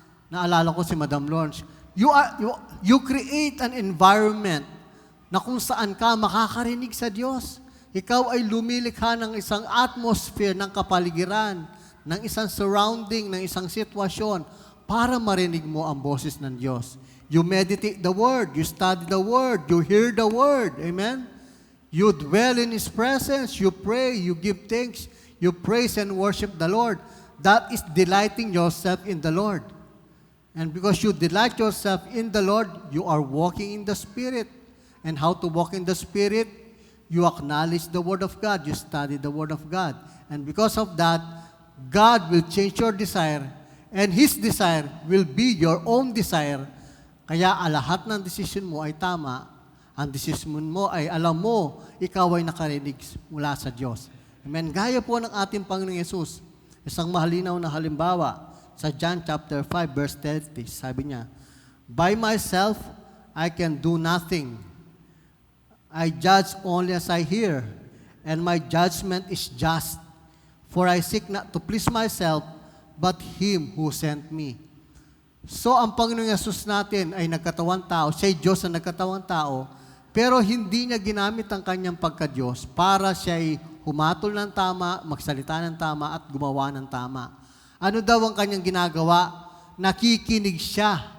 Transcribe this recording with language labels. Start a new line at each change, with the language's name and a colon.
Filipino: Naalala ko si Madam Lawrence,
English: you create an environment
Filipino: na kung saan ka makakarinig sa Diyos. Ikaw ay lumilikha ng isang atmosphere ng kapaligiran, ng isang surrounding, ng isang sitwasyon para marinig mo ang boses ng Diyos.
English: You meditate the Word, you study the Word, you hear the Word. Amen? You dwell in His presence, you pray, you give thanks, you praise and worship the Lord. That is delighting yourself in the Lord. And because you delight yourself in the Lord, you are walking in the Spirit. And how to walk in the Spirit? You acknowledge the Word of God. You study the Word of God. And because of that, God will change your desire. And His desire will be your own desire.
Filipino: Kaya lahat ng decision mo ay tama. Ang decision mo ay alam mo, ikaw ay nakarinig mula sa Diyos. Amen. Gaya po ng ating Panginoong Yesus. Isang malinaw na halimbawa sa John chapter 5 verse 30. Sabi niya,
English: by myself, I can do nothing. I judge only as I hear, and my judgment is just. For I seek not to please myself, but Him who sent me.
Filipino: So, ang Panginoong Yesus natin ay nagkatawang tao, siya'y Diyos na nagkatawang tao, pero hindi niya ginamit ang kanyang pagka-Diyos para siya'y humatol ng tama, magsalita ng tama, at gumawa ng tama. Ano daw ang kanyang ginagawa? Nakikinig siya.